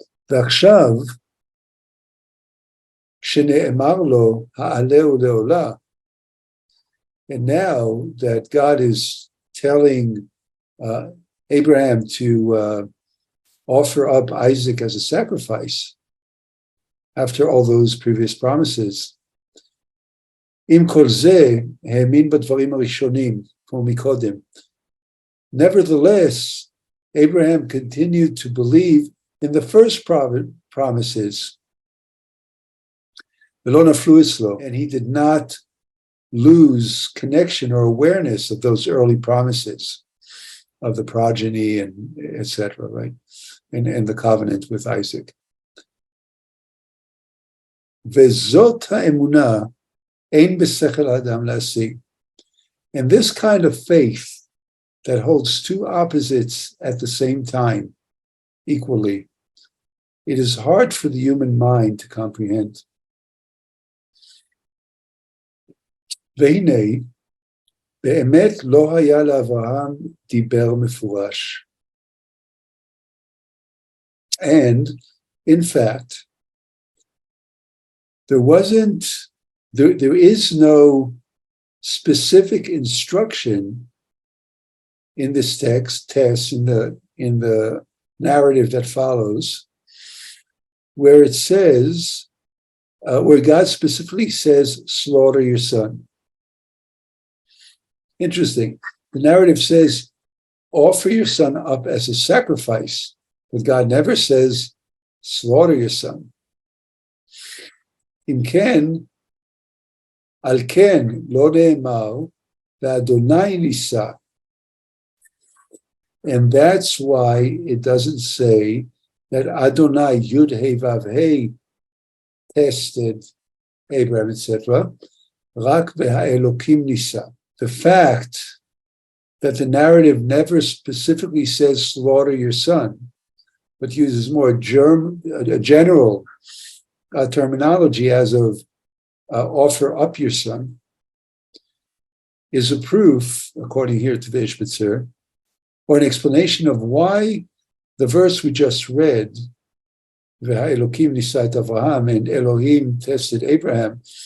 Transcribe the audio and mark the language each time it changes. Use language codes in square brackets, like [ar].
[he] V'achshav shene'emar lo ha'aleu le'olah. [en] And now that God is telling Abraham to offer up Isaac as a sacrifice, after all those previous promises, [he] עם כל זה, האמין בדברים הראשונים, כמו מקודם. [en] Nevertheless, Abraham continued to believe in the first promises, and he did not lose connection or awareness of those early promises of the progeny and etc., right? And the covenant with Isaac. [he] וזאת האמונה אין בשכל האדם להשיג. [en] And this kind of faith that holds two opposites at the same time, equally, it is hard for the human mind to comprehend. [he] והנה, באמת לא היה לאברהם דיבר מפורש. [en] And, in fact, there is no specific instruction in this text, in the narrative that follows, where it says, where God specifically says, slaughter your son. Interesting. The narrative says, offer your son up as a sacrifice, but God never says, slaughter your son. [he] אם כן, על כן לא נאמר, ואדוני ניסה. [en] And that's why it doesn't say that Adonai Yud He Vav He tested Abraham, etc. [he] Rak ve'ha'elokim nisa. [en] The fact that the narrative never specifically says slaughter your son, but uses more a general terminology as of offer up your son, is a proof, according here to the Izhbitzer, or an explanation of why the verse we just read, [he] Elohim nisat Avraham, [en] and Elohim tested Abraham.